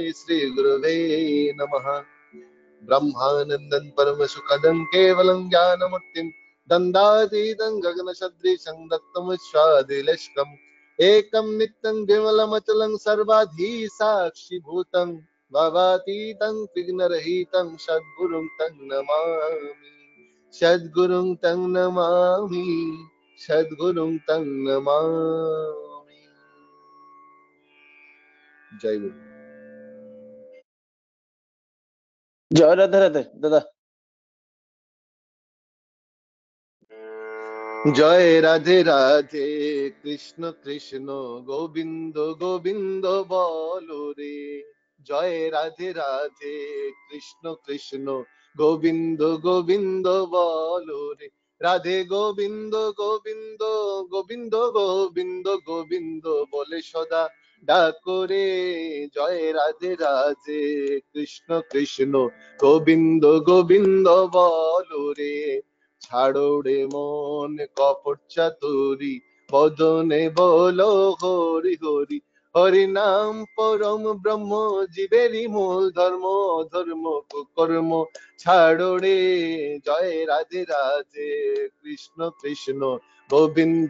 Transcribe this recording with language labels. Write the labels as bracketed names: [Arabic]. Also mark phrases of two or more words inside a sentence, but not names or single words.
[Sanskrit] श्री गुरवे नमः ब्रह्मानन्दं परम सुखदं केवलं ज्ञानमूर्तिं दन्दातीतं गगनसदृशं दत्तमुच्छादिलक्ष्कम् एकं नित्यं विमलमचलं सर्वाधि साक्षिभूतं भवातीतं विघ्नरहितं सद्गुरुं तं नमामि सद्गुरुं तं नमामि सद्गुरुं तं नमामि जय गुरु [Bangla] জয় রাধে রাধে দাদা। জয় রাধে রাধে কৃষ্ণ কৃষ্ণ গোবিন্দ গোবিন্দ বলো রে জয় রাধে রাধে কৃষ্ণ কৃষ্ণ গোবিন্দ গোবিন্দ বলো রে রাধে গোবিন্দ গোবিন্দ গোবিন্দ গোবিন্দ গোবিন্দ বলো সদা ডাকো রে জয় রাধে রাধে কৃষ্ণ কৃষ্ণ গোবিন্দ গোবিন্দ বলো রে ছাড়ো রে মন কপট চাতুরি বদনে বলো হরি হরি হরি নাম পরম ব্রহ্ম জীবেরই মূল ধর্ম ধর্ম কর্ম ছাড়ো রে জয় রাধে রাধে কৃষ্ণ কৃষ্ণ গোবিন্দ